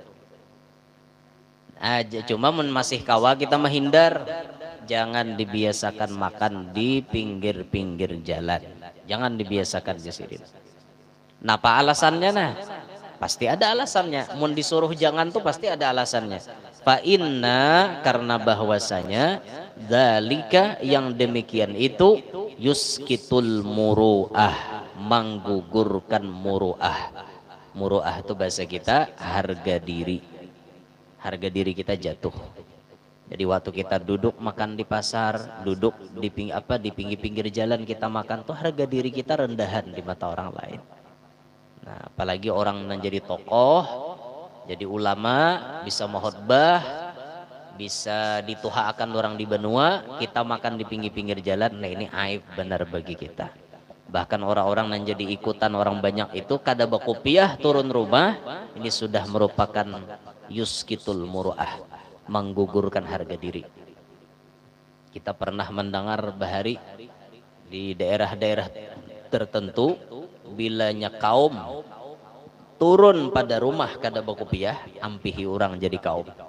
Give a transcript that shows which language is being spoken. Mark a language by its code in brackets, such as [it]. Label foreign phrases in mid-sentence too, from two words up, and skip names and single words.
[bjn] Aja cuma mun masih kawa [id] kita menghindar, jangan dibiasakan makan di pinggir-pinggir jalan, jangan dibiasakan jasirin. Napa alasannya nah? Pasti ada alasannya. Mun disuruh jangan tuh pasti ada alasannya. [ar] فإن, [id] karena bahwasanya dzalika yang demikian itu [ar] يسقط المروءة, [id] menggugurkan muru'ah. Muru'ah itu bahasa kita harga diri. Harga diri kita jatuh. Jadi waktu kita duduk makan di pasar, duduk di pinggir-pinggir jalan kita makan tuh harga diri kita rendahan di mata orang lain. Nah, apalagi orang yang jadi tokoh, jadi ulama, bisa mahotbah, bisa dituhakan orang di benua, kita makan di pinggir-pinggir jalan, nah ini aib benar bagi kita. Bahkan orang-orang yang jadi ikutan orang banyak itu [bjn] kada bakopiah [id] turun rumah, ini sudah merupakan [ar] يسقط المروءة, [id] menggugurkan harga diri. Kita pernah mendengar bahari di daerah-daerah tertentu, bilanya kaum turun pada rumah [bjn] kada bakopiah, ampihi [id] orang jadi kaum.